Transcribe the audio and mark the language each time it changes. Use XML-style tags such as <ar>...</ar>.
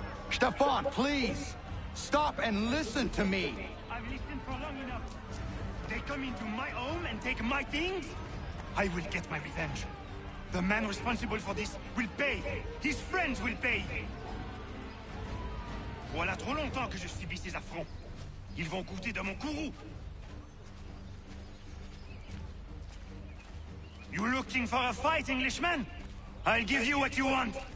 <en>Stefan, please! Stop and listen to me! I've listened for long enough. They come into my home and take my things? I will get my revenge. The man responsible for this will pay. His friends will pay.</en> <fr>Voilà trop longtemps que je subis ces affronts. Ils vont goûter de mon courroux.</fr> <en>You looking for a fight, Englishman? I'll give you what you want.</en>